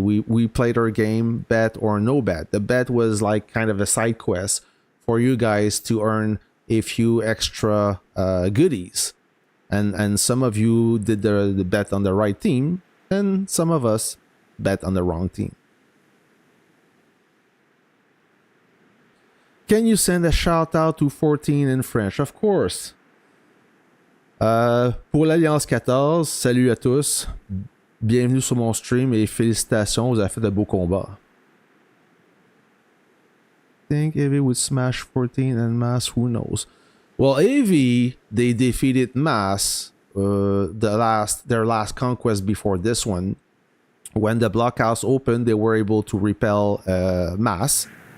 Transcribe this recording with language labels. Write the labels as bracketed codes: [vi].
[en] We played our game, bet or no bet. The bet was like kind of a side quest for you guys to earn a few extra goodies. And some of you did the bet on the right team, and some of us bet on the wrong team. Can you send a shout out to 14 in French? Of course. [fr] Pour l'Alliance 14, salut à tous. Bienvenue sur mon stream et félicitations, vous avez fait de beaux combats. [en] Think AV would smash 14 and Mass, who knows? Well, AV, they defeated Mass, their last conquest before this one. When the blockhouse opened, they were able to repel Mass.